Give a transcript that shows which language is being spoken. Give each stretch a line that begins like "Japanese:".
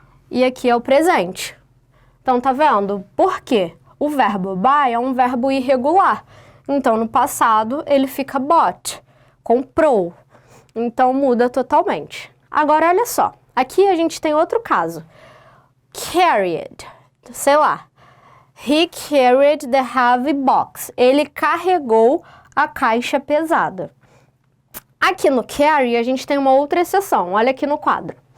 Portuguese: E aqui é o presente. Então, tá vendo? Por quê? O verbo buy é um verbo irregular. Então, no passado, ele fica bought, comprou. Então, muda totalmente. Agora, olha só. Aqui a gente tem outro caso. Carried. Sei lá.
English: He carried the heavy box.
Portuguese: Ele carregou a caixa pesada. Aqui no carry, a gente tem uma outra exceção. Olha aqui no quadro.